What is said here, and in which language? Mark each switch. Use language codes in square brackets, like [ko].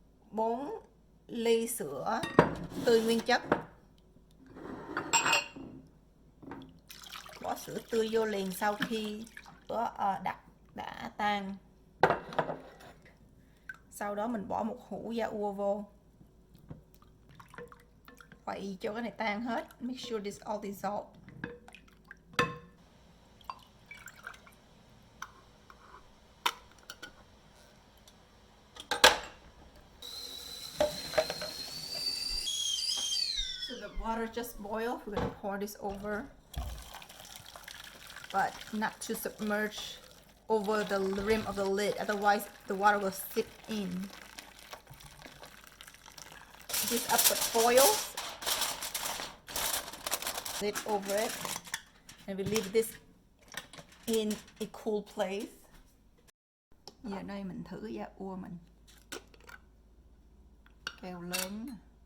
[vi] Bốn ly sữa tươi nguyên chất. Bỏ sữa tươi vô liền sau khi sữa đặc đã tan. Sau đó mình bỏ một hũ da ua vô. Quậy cho cái này tan hết. [en] Make sure this all dissolved. So the water just boiled. We're gonna pour this over, but not to submerge over the rim of the lid, otherwise the water will seep in. This up with foil, lid over it, and we leave this in a cool place. [vi] Giờ đây mình thử da ua mình. Kèo lớn.